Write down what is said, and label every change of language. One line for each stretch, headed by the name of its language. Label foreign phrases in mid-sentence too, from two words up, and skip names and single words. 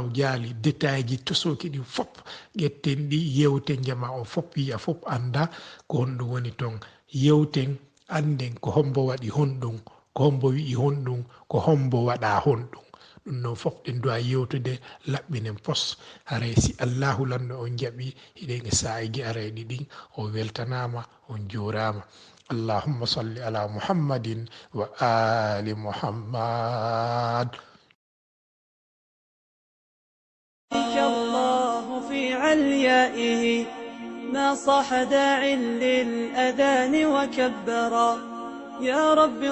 Fula: jaali détail ji tosoki ɗin fof ƴetten ɗi yewten jama on fof wiya fof anda ko honɗum woni toon yewten anden ko hombo waɗi honɗum ko hombo wi'i honɗum ko hombo waɗa honɗum ɗum noon fof ɗen duwa yewtude laɓɓinen pos haray si allahu lanno on jaɓi hiɗen e sa'iji arayɗi ɗin o weltanama on juurama
Arabic: اللهم صل على محمد وآل محمد الله في عليائه ما صاح داع للأذان وكبرا يا رب